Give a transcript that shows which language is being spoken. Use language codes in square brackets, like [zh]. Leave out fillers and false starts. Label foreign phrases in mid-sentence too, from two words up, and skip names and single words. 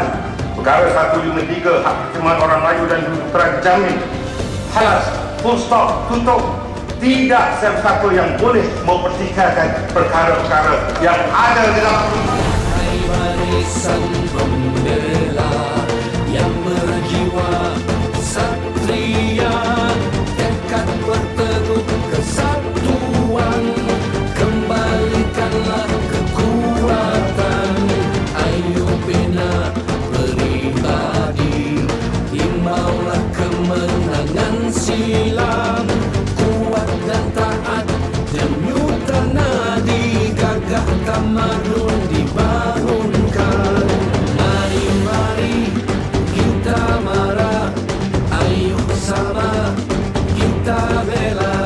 [ms] Perkara 153, hak ketemuan orang Melayu dan Putra dijamin. Halas, [en] full stop, [ms] tutup. Tidak siapa yang boleh mempertikaikan perkara-perkara yang ada dalam Hai barisan pembela yang berjiwa satria, tekad berteguh kesatuan, kembalikanlah kekuatan. Ayo bina pribadi, imbaulah kemenangan silam, kuat dan taat denyuta nadi, gagah tamadun dibangunkan. Mari kita marah, ayo sama kita bela.